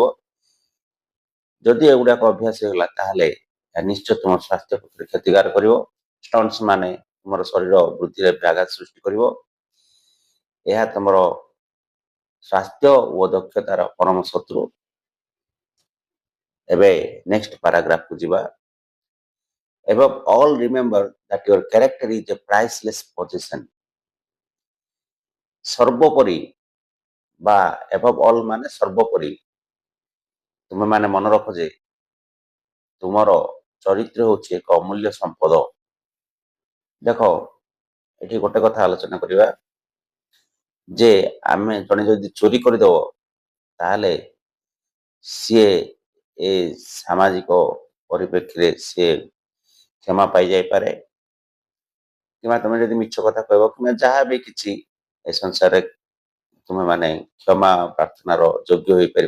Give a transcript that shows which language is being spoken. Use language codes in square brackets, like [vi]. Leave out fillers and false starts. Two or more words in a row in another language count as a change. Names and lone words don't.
[or] ଯଦି ଏଗୁଡାକ ଅଭ୍ୟାସ ହେଇଗଲା ତାହେଲେ ଏହା ନିଶ୍ଚୟ ତୁମ ସ୍ୱାସ୍ଥ୍ୟ ପକ୍ଷରେ କ୍ଷତିକାର କରିବ। ଷ୍ଟଣ୍ଟସ୍ ମାନେ ତୁମର ଶରୀର ବୃଦ୍ଧିରେ ବ୍ୟାଘାତ ସୃଷ୍ଟି କରିବ। ଏହା ତୁମର ସ୍ୱାସ୍ଥ୍ୟ ଓ ଦକ୍ଷତାର ପରମ ଶତ୍ରୁ। ଏବେ ନେକ୍ସଟ ପାରାଗ୍ରାଫକୁ ଯିବା। [en] Above all, remember that your character is a priceless possession. [or] ସର୍ବୋପରି ବା [en] above all [or] ମାନେ ସର୍ବୋପରି, ତୁମେ ମାନେ ମନେ ରଖ ଯେ ତୁମର ଚରିତ୍ର ହେଉଛି ଏକ ଅମୂଲ୍ୟ ସମ୍ପଦ। ଦେଖ, ଏଠି ଗୋଟେ କଥା ଆଲୋଚନା କରିବା ଯେ ଆମେ ଜଣେ ଯଦି ଚୋରି କରିଦେବ ତାହେଲେ ସିଏ ଏ ସାମାଜିକ ପରିପ୍ରେକ୍ଷୀରେ ସିଏ କ୍ଷମା ପାଇଯାଇପାରେ, କିମ୍ବା ତମେ ଯଦି ମିଛ କଥା କହିବ କିମ୍ବା ଯାହା ବି କିଛି ଏ ସଂସାରରେ ତୁମେ ମାନେ କ୍ଷମା ପ୍ରାର୍ଥନାର ଯୋଗ୍ୟ ହୋଇପାରିବ।